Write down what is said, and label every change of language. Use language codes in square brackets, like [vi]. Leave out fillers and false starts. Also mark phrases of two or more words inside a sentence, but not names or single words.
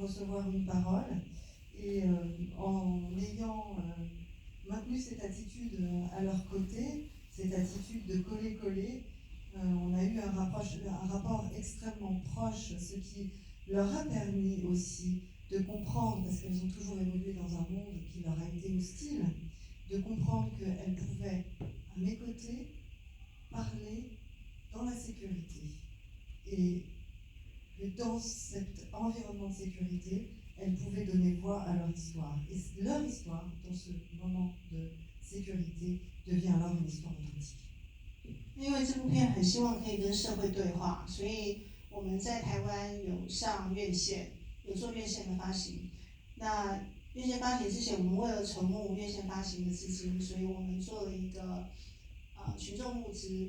[fr] recevoir une parole, et en ayant maintenu cette attitude à leur côté, cette attitude de coller-coller, on a eu un rapport extrêmement proche, ce qui leur a permis aussi de comprendre, parce qu'elles ont toujours évolué dans un monde qui leur a été hostile, de comprendre qu'elles pouvaient, à mes côtés, parler dans la sécurité. Et que dans cet environnement de sécurité, elles pouvaient donner voix à leur histoire. Et leur histoire, dans ce moment de sécurité, devient alors une histoire authentique. [zh] 因为这部片很希望可以跟社会对话，所以我们在台湾有上院线，有做院线的发行。那院线发行之前，我们为了筹募院线发行的资金，所以我们做了一个群众募资。